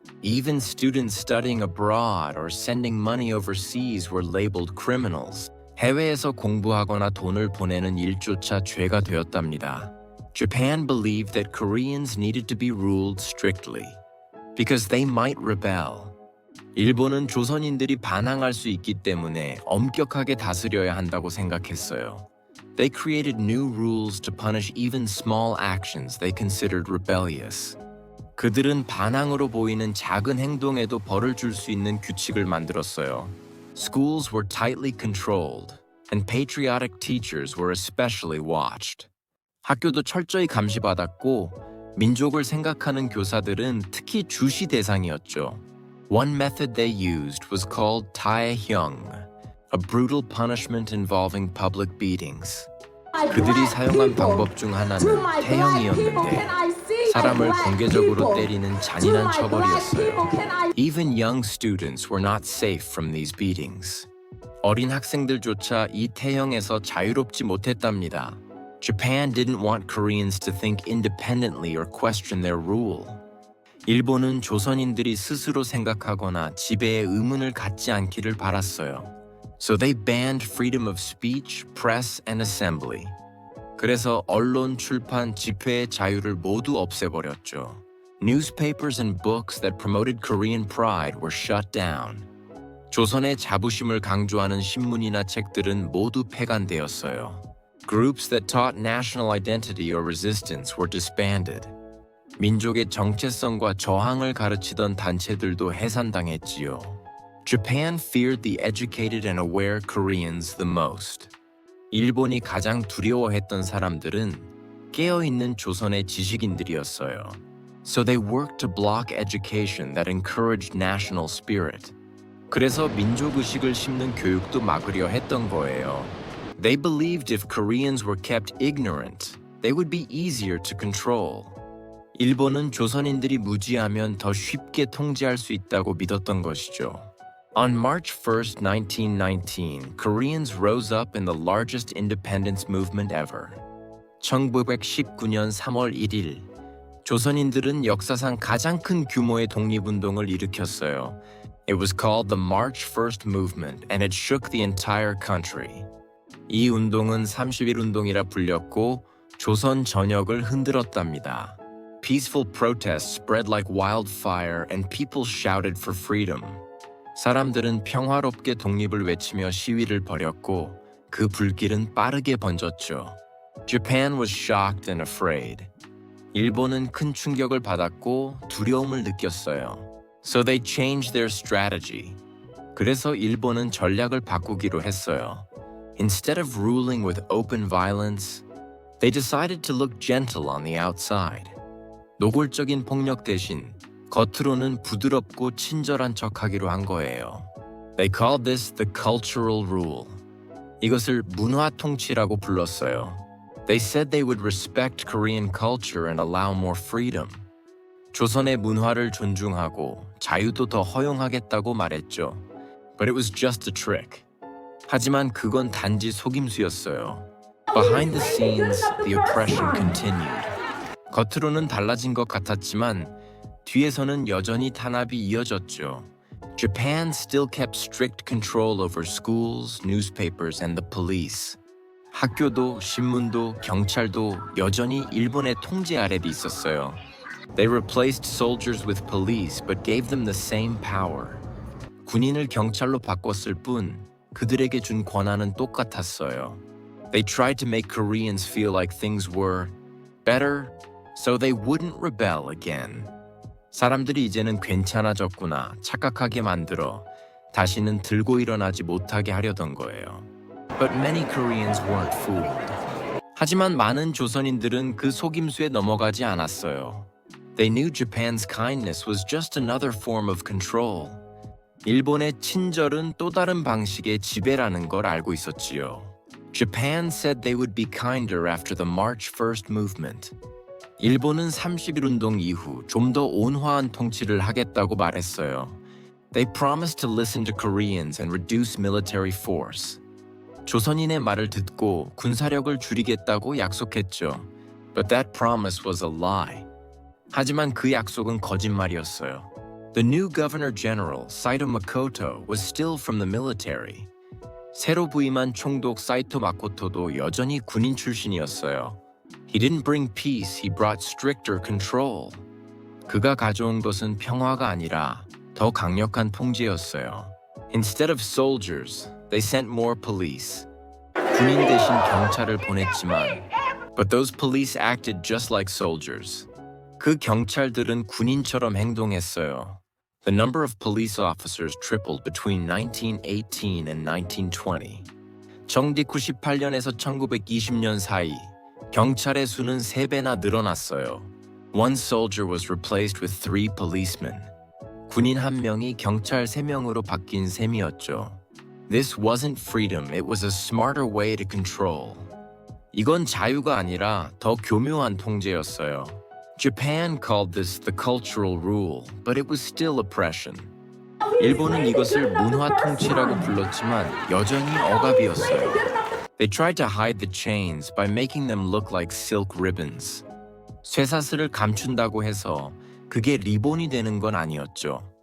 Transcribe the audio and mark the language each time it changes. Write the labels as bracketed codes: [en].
[en] Even students studying abroad or sending money overseas were labeled criminals. [ko] 해외에서 공부하거나 돈을 보내는 일조차 죄가 되었답니다. [en] Japan believed that Koreans needed to be ruled strictly because they might rebel. [ko] 일본은 조선인들이 반항할 수 있기 때문에 엄격하게 다스려야 한다고 생각했어요. [en] They created new rules to punish even small actions they considered rebellious. [ko] 그들은 반항으로 보이는 작은 행동에도 벌을 줄 수 있는 규칙을 만들었어요. [en] Schools were tightly controlled, and patriotic teachers were especially watched. [ko] 학교도 철저히 감시받았고, 민족을 생각하는 교사들은 특히 주시 대상이었죠. [en] One method they used was called taehyung, a brutal punishment involving public beatings. [ko] 그들이 사용한 방법 중 하나는 태형이었는데 사람을 공개적으로 때리는 잔인한 처벌이었어요. [en] Even young students were not safe from these beatings. [ko] 어린 학생들조차 이 태형에서 자유롭지 못했답니다. [en] Japan didn't want Koreans to think independently or question their rule. [ko] 일본은 조선인들이 스스로 생각하거나 지배에 의문을 갖지 않기를 바랐어요. [en] So they banned freedom of speech, press, and assembly. [ko] 그래서 언론, 출판, 집회의 자유를 모두 없애버렸죠. [en] Newspapers and books that promoted Korean pride were shut down. [ko] 조선의 자부심을 강조하는 신문이나 책들은 모두 폐간되었어요. [en] Groups that taught national identity or resistance were disbanded. [ko] 민족의 정체성과 저항을 가르치던 단체들도 해산당했지요. [en] Japan feared the educated and aware Koreans the most. [ko] 일본이 가장 두려워했던 사람들은 깨어있는 조선의 지식인들이었어요. [en] So they worked to block education that encouraged national spirit. [ko] 그래서 민족의식을 심는 교육도 막으려 했던 거예요. [en] They believed if Koreans were kept ignorant, they would be easier to control. [ko] 일본은 조선인들이 무지하면 더 쉽게 통제할 수 있다고 믿었던 것이죠. [en] On March 1st, 1919, Koreans rose up in the largest independence movement ever. [ko] 1919년 3월 1일, 조선인들은 역사상 가장 큰 규모의 독립운동을 일으켰어요. [en] It was called the March 1st movement and it shook the entire country. [ko] 이 운동은 30일 운동이라 불렸고 조선 전역을 흔들었답니다. [en] Peaceful protests spread like wildfire and people shouted for freedom. [ko] 사람들은 평화롭게 독립을 외치며 시위를 벌였고 그 불길은 빠르게 번졌죠. [en] Japan was shocked and afraid. [ko] 일본은 큰 충격을 받았고 두려움을 느꼈어요. [en] So they changed their strategy. [ko] 그래서 일본은 전략을 바꾸기로 했어요. [en] Instead of ruling with open violence, they decided to look gentle on the outside. [ko] 노골적인 폭력 대신 겉으로는 부드럽고 친절한 척하기로 한 거예요. [en] They called this the cultural rule. [ko] 이것을 문화 통치라고 불렀어요. [en] They said they would respect Korean culture and allow more freedom. [ko] 조선의 문화를 존중하고 자유도 더 허용하겠다고 말했죠. [en] But it was just a trick. [ko] 하지만 그건 단지 속임수였어요. [en] Behind the scenes, the oppression continued. [ko] 겉으로는 달라진 것 같았지만 뒤에서는 여전히 탄압이 이어졌죠. [en] Japan still kept strict control over schools, newspapers, and the police. [ko] 학교도, 신문도, 경찰도 여전히 일본의 통제 아래 있었어요. [en] They replaced soldiers with police but gave them the same power. [ko] 군인을 경찰로 바꿨을 뿐 그들에게 준 권한은 똑같았어요. [en] They tried to make Koreans feel like things were better so they wouldn't rebel again. [ko] 사람들이 이제는 괜찮아졌구나 착각하게 만들어 다시는 들고 일어나지 못하게 하려던 거예요. [en] But many Koreans weren't fooled. [ko] 하지만 많은 조선인들은 그 속임수에 넘어가지 않았어요. [en] They knew Japan's kindness was just another form of control. [ko] 일본의 친절은 또 다른 방식의 지배라는 걸 알고 있었지요. [en] Japan said they would be kinder after the March 1st movement. [ko] 일본은 30일 운동 이후 좀 더 온화한 통치를 하겠다고 말했어요. [en] They promised to listen to Koreans and reduce military force. [ko] 조선인의 말을 듣고 군사력을 줄이겠다고 약속했죠. [en] But that promise was a lie. [ko] 하지만 그 약속은 거짓말이었어요. [en] The new Governor General, Saito Makoto, was still from the military. [ko] 새로 부임한 총독 사이토 마코토도 여전히 군인 출신이었어요. [en] He didn't bring peace, he brought stricter control. [ko] 그가 가져온 것은 평화가 아니라 더 강력한 통제였어요. [en] Instead of soldiers, they sent more police. [ko] 군인 대신 경찰을 보냈지만 [en] But those police acted just like soldiers. [ko] 그 경찰들은 군인처럼 행동했어요. [en] The number of police officers tripled between 1918 and 1920. [ko] 정디 98년에서 1920년 사이 경찰의 수는 3배나 늘어났어요. [en] One soldier was replaced with 3 policemen. [ko] 군인 1명이 경찰 3명으로 바뀐 셈이었죠. [en] This wasn't freedom, it was a smarter way to control. [ko] 이건 자유가 아니라 더 교묘한 통제였어요. [en] Japan called this the cultural rule, but it was still oppression. [ko] 일본은 이것을 문화 통치라고 불렀지만 여전히 억압이었어요. [en] They tried to hide the chains by making them look like silk ribbons. [ko] 쇠사슬을 감춘다고 해서 그게 리본이 되는 건 아니었죠.